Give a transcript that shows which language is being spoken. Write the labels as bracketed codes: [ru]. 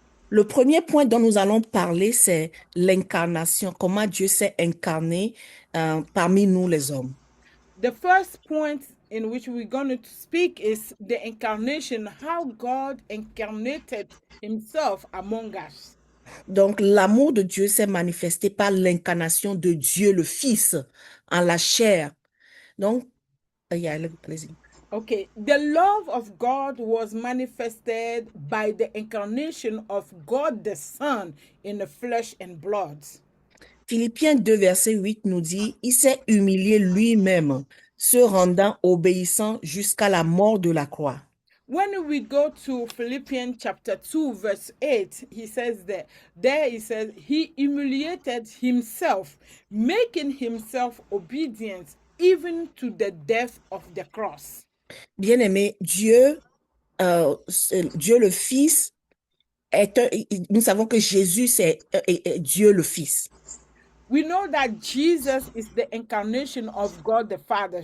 [fr] Le premier point dont nous allons parler, c'est l'incarnation, comment Dieu s'est incarné parmi nous les hommes. [en] The first point in which we're going to speak is the incarnation, how God incarnated himself among us. [fr] Donc, l'amour de Dieu s'est manifesté par l'incarnation de Dieu, le Fils, en la chair. Donc, allez-y. [en] Okay, the love of God was manifested by the incarnation of God the Son in the flesh and blood. [fr] Philippiens 2, verset 8 nous dit, il s'est humilié lui-même, se rendant obéissant jusqu'à la mort de la croix. [en] When we go to Philippians chapter 2, verse 8, he says that there he says, he humiliated himself, making himself obedient even to the death of the cross. [fr] Bien-aimé, Dieu le Fils, nous savons que Jésus, c'est Dieu le Fils. [en] We know that Jesus is the incarnation of God the Father.